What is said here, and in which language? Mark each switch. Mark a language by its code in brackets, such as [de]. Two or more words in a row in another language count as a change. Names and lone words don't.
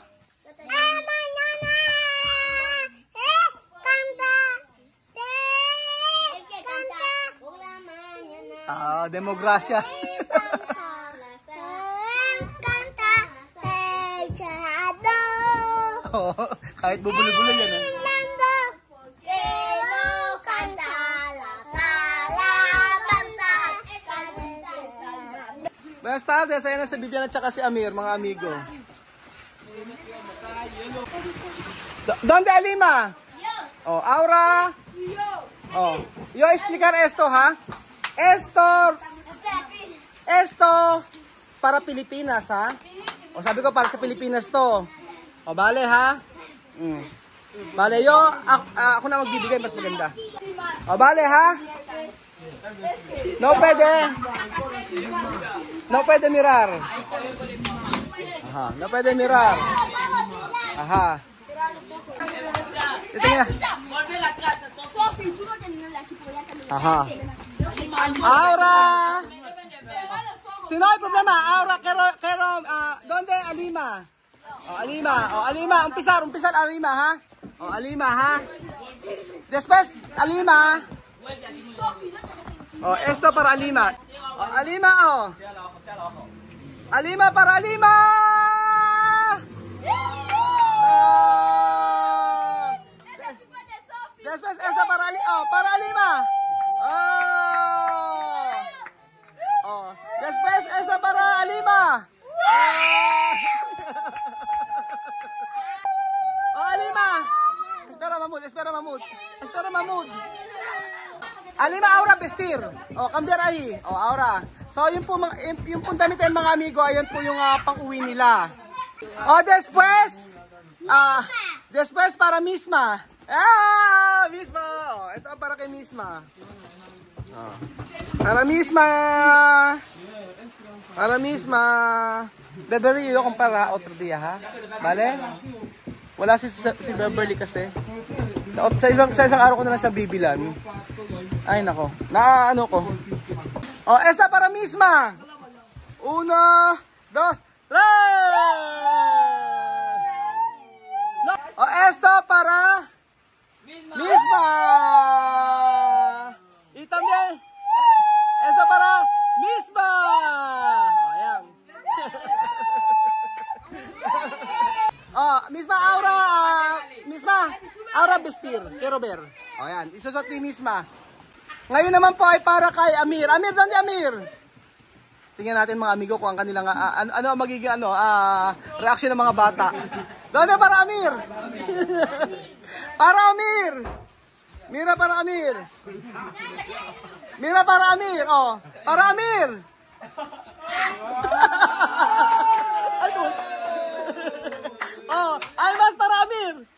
[tl] Demogracias. Kahit bubuli-buli yan eh. [es] Buenas tardes, [tl] ayan na si Vivian at si Amir, mga amigo. [es] ¿Dónde Alima? Aura. Yo explicar esto, ha? Esto para Pilipinas, ha? [tl] Sabi ko para sa Pilipinas to. Bale, ha? Bale, ako na magbibigay, mas maganda. Bale, ha? [es] No pwede mirar. No pwede mirar. Titingnan. Aura. [tl] Sino yung problema? Aura, [es] kero, ¿dónde Alima? [tl] Alima, umpisa Alima, ha? Alima, [es] ha? Después, Alima. Esto para Alima. Alima, Alima para Alima. Después, esto para Alima. Después, esto para Alima. Alima. Espera, Mahmoud. Alima, Aura, vestir. Cambiar ahí. Aura. [tl] So, yung pong damit yan, mga amigo, ayan po yung pang-uwi nila. [es] Después para Misma. Misma. [tl] Ito para kay Misma. [es] Para Misma. Beverly, yo compara otro día, ha? Vale? [tl] Wala si Beverly kasi. Sa isang araw ko na lang siya bibilan. Ay, nako. Ano ko. [es] Esta para Misma. 1, 2, 3. No. Esta para Misma. Y también esta para Misma. Ayan. Misma Aura. Aura vestir. Quiero ver. [tl] Ayan. Isusot ni Misma. Ngayon naman po ay para kay Amir. [es] Amir, ¿dónde Amir? [tl] Tingnan natin mga amigo kung ang kanilang ano ang magiging reaction ng mga bata. Doon na para Amir. Para Amir. [es] Mira para Amir. Mira para Amir. Oh, para Amir. Oh, almas para Amir.